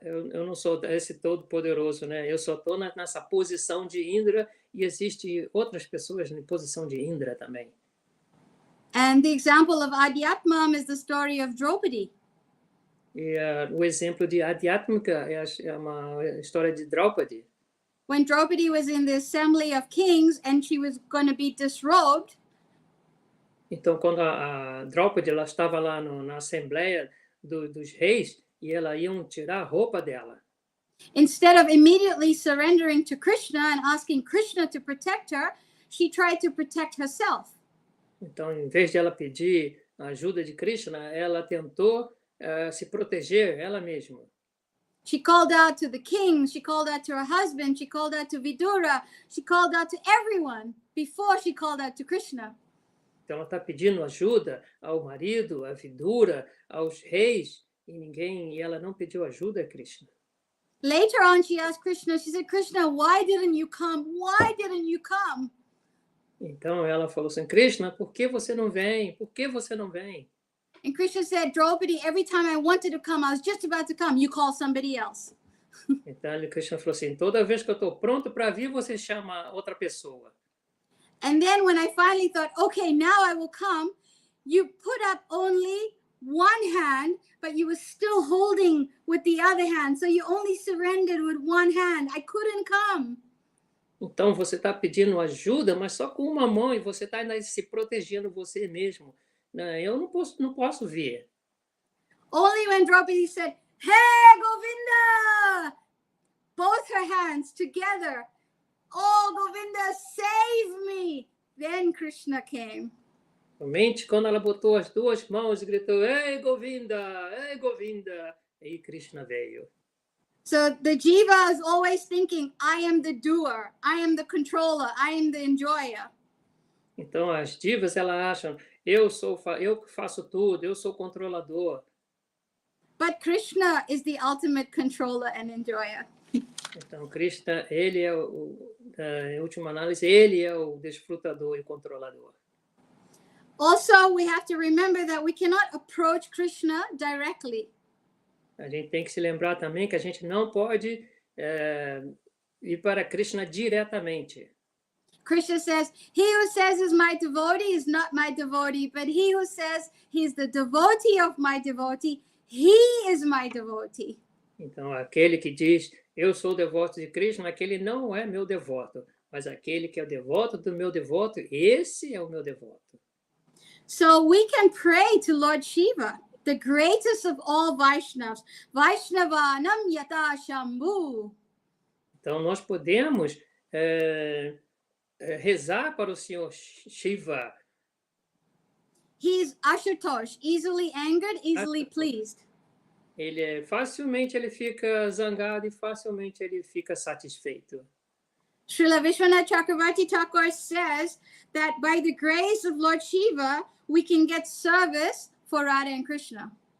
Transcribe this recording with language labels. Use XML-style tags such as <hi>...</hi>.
<pt>Eu não sou esse todo-poderoso, né? Eu só estou nessa posição de Indra e existe outras pessoas em posição de Indra também.</pt> <en>And the example of Adhyatmam is the story of Draupadi.</en> <pt>E o exemplo de Adhyatmika é uma história de Draupadi.</pt> <en>When Draupadi was in the assembly of kings and she was going to be disrobed.</en> <pt>Então, quando a Draupadi ela estava lá na assembleia dos reis e ela iam tirar a roupa dela.</pt> <en>Instead of immediately surrendering to Krishna and asking Krishna to protect her, she tried to protect herself.</en> <pt>Então, em vez de ela pedir a ajuda de Krishna, ela tentou se proteger ela mesma.</pt> <en>She called out to the king, she called out to her husband, she called out to Vidura, she called out to everyone before she called out to Krishna.</en> <pt>Então, ela está pedindo ajuda ao marido, à Vidura, aos reis, e ela não pediu ajuda a Krishna.</pt> <en>Later on, she asked Krishna, she said, Krishna, why didn't you come? Why didn't you come?</en> <pt>Então, ela falou assim, Krishna, por que você não vem? Por que você não vem?</pt> <en>And Krishna said, Draupadi, every time I wanted to come, I was just about to come, you call somebody else.</en> <pt>Então, Krishna falou assim, toda vez que eu estou pronto para vir, você chama outra pessoa.</pt> <en>And then when I finally thought, okay, now I will come, you put up only one hand, but you were still holding with the other hand. So you only surrendered with one hand. I couldn't come.</en> <pt>Então, você está pedindo ajuda, mas só com uma mão, e você está se protegendo você mesmo. Eu não posso vir.</pt> <en>Only when Draupadi said, hey, Govinda! Both her hands together. Oh, Govinda, save me! Then Krishna came.</en> <pt>Somente quando ela botou as duas mãos e gritou, ei, Govinda! Ei, Govinda! Aí Krishna veio.</pt> <en>So the jiva is always thinking, I am the doer, I am the controller, I am the enjoyer.</en> <pt>Então, as divas, elas acham, eu que faço tudo, eu sou controlador.</pt> <en>But Krishna is the ultimate controller and enjoyer.</en> <pt>Então, Krishna, ele é em última análise, ele é o desfrutador e controlador.</pt> <en>Also, we have to remember that we cannot approach Krishna directly.</en> <pt>A gente tem que se lembrar também que a gente não pode ir para Krishna diretamente.</pt> <en>Krishna says, he who says is my devotee is not my devotee, but he who says he's the devotee of my devotee, he is my devotee.</en> <pt>Então, aquele que diz, eu sou devoto de Krishna, aquele não é meu devoto, mas aquele que é o devoto do meu devoto, esse é o meu devoto.</pt> <en>So we can pray to Lord Shiva, the greatest of all Vaishnavas,</en> <sa>Vaishnavanam Yata Shambhu.</sa> <pt>Então, nós podemos rezar para o Senhor Shiva.</pt> <en>He's Ashutosh, easily angered, easily pleased.</en> <pt>Facilmente ele fica zangado e facilmente ele fica satisfeito.</pt> <en>Srila Vishwanath Chakravarti Thakur says that by the grace of Lord Shiva, we can get service for Radha and Krishna.</en>